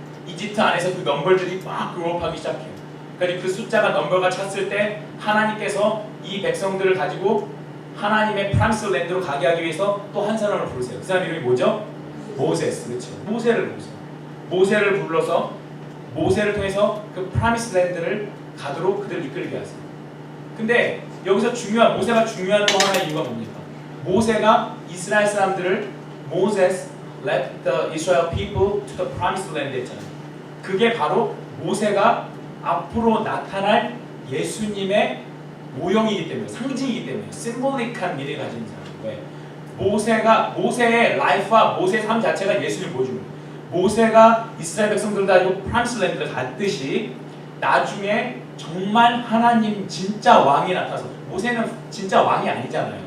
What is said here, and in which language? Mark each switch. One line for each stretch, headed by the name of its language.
Korean: 이집트 안에서 그 넘버들이 막 그로업하기 시작해요. 그러니까 그 숫자가 넘버가 찼을 때 하나님께서 이 백성들을 가지고 하나님의 프라미스 랜드로 가게 하기 위해서 또 한 사람을 부르세요. 그 사람 이름이 뭐죠? 모세스. 그렇죠? 모세를 부르세요. 모세를 불러서 모세를 통해서 그 프라미스 랜드를 가도록 그들을 이끌게 하세요. 근데 여기서 모세가 중요한 또 하나의 이유가 뭡니까? 모세가 이스라엘 사람들을
English: Moses led the Israel people to the promised land
Korean: 했잖아요. 그게 바로 모세가 앞으로 나타날 예수님의 모형이기 때문에, 상징이기 때문에 심볼릭한 미래를 가진 사람이에요. 모세의 라이프와 모세의 삶 자체가 예수님을 보여주는 거예요. 모세가 이스라엘 백성들을 가지고 프라미스 랜드를 갔듯이 나중에 정말 하나님 진짜 왕이 나타나서, 모세는 진짜 왕이 아니잖아요.